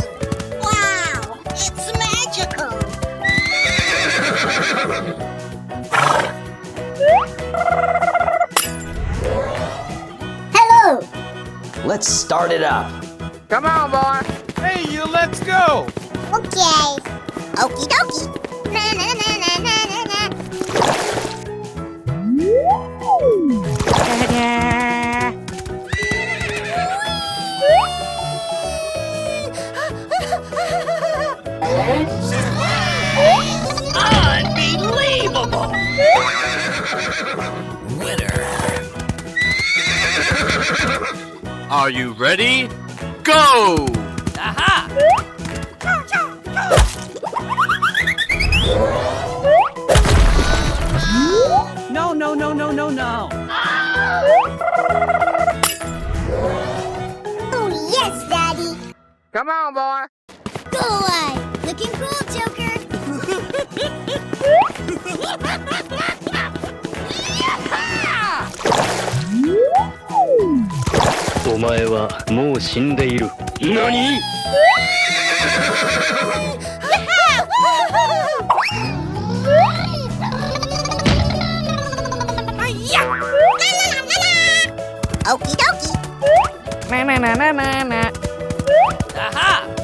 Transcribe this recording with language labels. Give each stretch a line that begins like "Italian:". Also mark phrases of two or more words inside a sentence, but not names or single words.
English: Wow, it's magical! Hello! Let's start it up. Come on, boy. Hey, you, let's go! Okay. Okie dokie. Na na na na na na na. Unbelievable! Winner. Are you ready? Go! Aha! No, no, no, no, no, no. Oh, yes, Daddy. Come on, boy. Go away. Looking cool, Joker.
Japanese: お前はもう死んでいる。何？
English: Okie dokie. Aha!